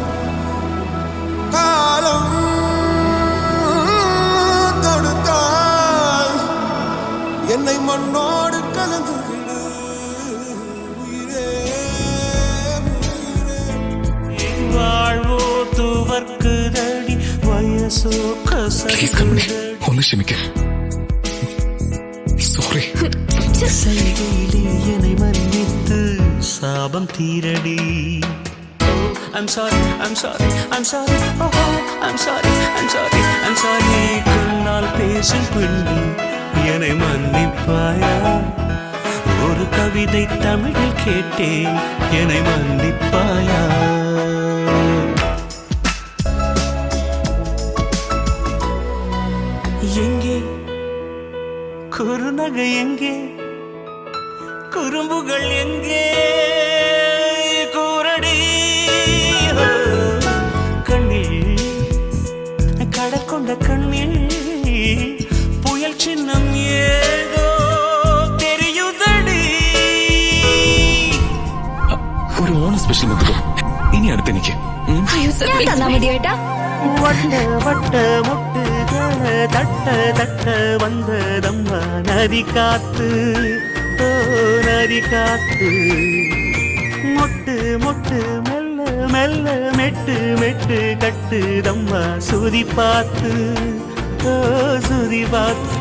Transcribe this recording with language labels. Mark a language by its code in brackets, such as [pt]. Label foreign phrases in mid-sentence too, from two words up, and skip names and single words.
[ta] காலம் தொடுத்தால் என்னை மண்ணோடு கலந்து விடு. உயிரே வாழ்வோ துவர்க்குதடி வயசோ [ml] പ്ലീസ് കൺമണി, ഒന്ന് ക്ഷമിക്ക. സോറി. [ta] கசையிலே என்னை மன்னித்து சாபம் தீரடி. [en] I'm sorry, I'm sorry, I'm sorry, oh, I'm sorry, I'm sorry, I'm sorry. [ta] கண்ணால் பேசும் பெண்ணே என்னை மன்னிப்பாயா? ஒரு கவிதை தமிழில் கேட்டேன் என்னை மன்னிப்பாயா? எங்கே குறுநகை, எங்கே குறும்புகள், எங்கே கூரடி? கண்ணில் கடல் கொண்ட கண்ணில் புயல் சின்னம் ஏதோ தெரியுதடி. [ml] ഒരു ഓണം സ്പെഷ്യൽ മുത്തുക ഇനി അടുത്തെനിക്ക്. [ta] வட்ட வட்ட முட்டுக தட்ட தட்ட வந்ததம்மா நதி காத்து, ஓ நதி காத்து. மொட்டு மொட்டு மெல்ல மெல்ல மெட்டு மெட்டு கட்டுதம்மா சுதி பார்த்து, ஓ சுதி பார்த்து.